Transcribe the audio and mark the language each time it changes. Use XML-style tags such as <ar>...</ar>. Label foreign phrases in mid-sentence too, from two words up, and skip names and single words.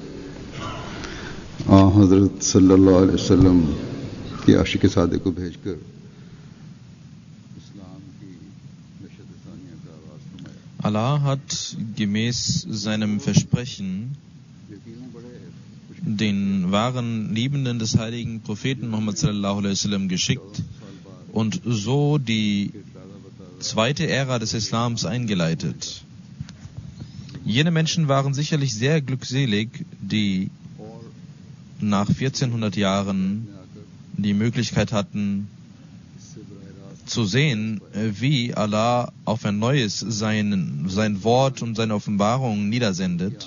<ur>हज़रत</ur> <ar>صلى الله عليه وسلم</ar> <ur>کی عاشق صادق کو بھیج کر اسلام کی نشاۃ ثانیہ کا آغاز فرمایا.</ur> <de>Allah hat gemäß seinem Versprechen den wahren Liebenden des heiligen Propheten Muhammad</de> <ar>صلى الله عليه وسلم</ar> <de>geschickt und so die zweite Ära des Islams eingeleitet. Jene Menschen waren sicherlich sehr glückselig, die nach 1400 Jahren die Möglichkeit hatten, zu sehen, wie Allah auf ein neues sein Wort und seine Offenbarung niedersendet.</de>